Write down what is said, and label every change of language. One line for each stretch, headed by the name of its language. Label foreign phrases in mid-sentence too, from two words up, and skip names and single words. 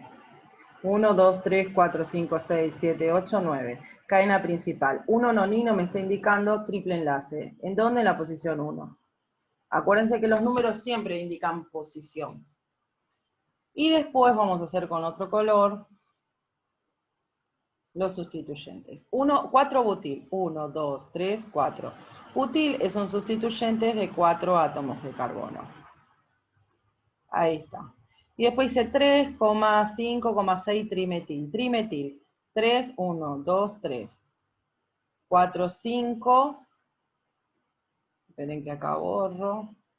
Spanish: 1, 2, 3, 4, 5, 6, 7, 8, 9. Cadena principal. 1-nonino me está indicando triple enlace. ¿En dónde? En la posición 1. Acuérdense que los números siempre indican posición. Y después vamos a hacer con otro color los sustituyentes. 4-butil. 1, 2, 3, 4. Butil es un sustituyente de 4 átomos de carbono. Ahí está. Y después dice 3,5,6 trimetil. Trimetil. 3, 1, 2, 3. 4, 5. Esperen que acá borro.